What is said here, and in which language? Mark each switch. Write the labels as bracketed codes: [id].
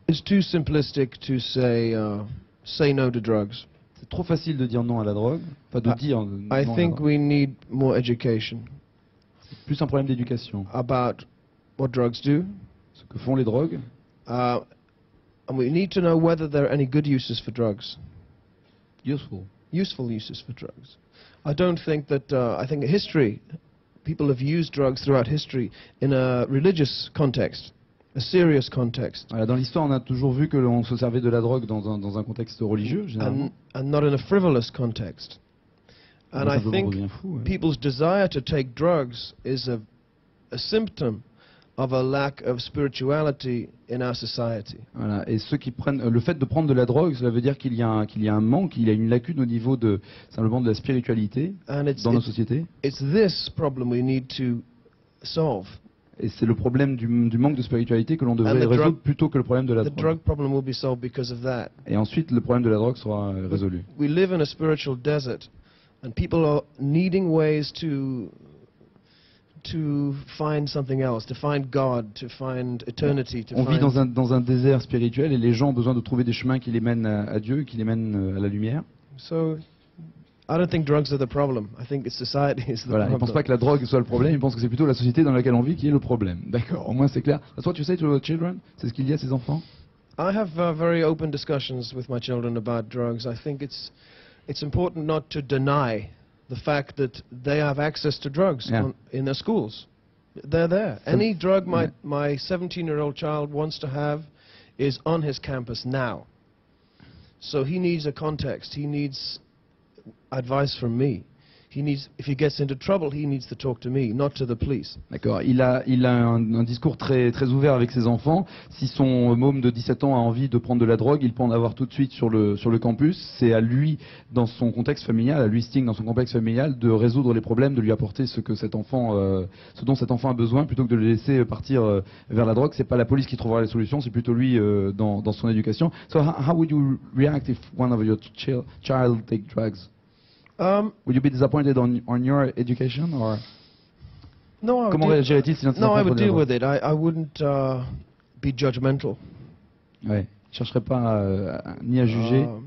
[en] It's too simplistic to say no to drugs. [fr] C'est trop facile de dire non à la drogue, enfin de dire non [en] I think we need more education. [fr] C'est plus un problème d'éducation. [en] About what drugs do. [fr] Ce que font les drogues. [en] And we need to know whether there are any good uses for drugs. Useful uses for drugs. I don't think that, I think history, people have used drugs throughout history in a religious context, a serious context. [fr] Voilà, dans l'histoire, on a toujours vu que l'on se servait de la drogue dans un contexte religieux, généralement. [en] And not in a frivolous context. And I think people's desire to take drugs is a symptom of a lack of spirituality in our society. [fr] Voilà, et ceux qui prennent le fait de prendre de la drogue, cela veut dire qu'il y a un manque, il y a une lacune au niveau simplement de la spiritualité dans nos sociétés. [en] It's this problem we need to solve. [fr] Et c'est le problème du manque de spiritualité que l'on devrait résoudre plutôt que le problème de la drogue. [en] The drug problem will be solved because of that. [fr] Et ensuite, le problème de la drogue sera résolu. [en] We live in a spiritual desert, and people are needing ways to find something else, to find God, to find eternity. [fr] On vit dans un désert spirituel et les gens ont besoin de trouver des chemins qui les mènent à Dieu, qui les mènent à la lumière. [en] So, I don't think drugs are the problem. I think it's society is the problem. [fr] Ils ne pensent pas que la drogue soit le problème, ils pensent que c'est plutôt la société dans laquelle on vit qui est le problème. D'accord, au moins c'est clair. [en] That's what you say to your children? [fr] C'est ce qu'il dit à ses enfants? [en] I have very open discussions with my children about drugs. I think it's important not to deny the fact that they have access to drugs in their schools. They're there. Any drug my 17-year-old child wants to have is on his campus now. So he needs a context. He needs advice from me. if he gets into trouble, he needs to talk to me, not to the police. [fr] D'accord. Il a un discours très ouvert avec ses enfants. Si son môme de 17 ans a envie de prendre de la drogue, il peut en avoir tout de suite sur le campus. C'est à lui, dans son contexte familial, à lui Sting dans son contexte familial, de résoudre les problèmes, de lui apporter ce dont cet enfant a besoin, plutôt que de le laisser partir vers la drogue. C'est pas la police qui trouvera les solutions, c'est plutôt lui dans son éducation. [en] So how would you react if one of your child take drugs? Would you be disappointed on your education, or No, [fr] comment réagirait-il si [en] no, I would deal with it. I wouldn't be judgmental. [fr] Ouais, je chercherais pas ni à juger.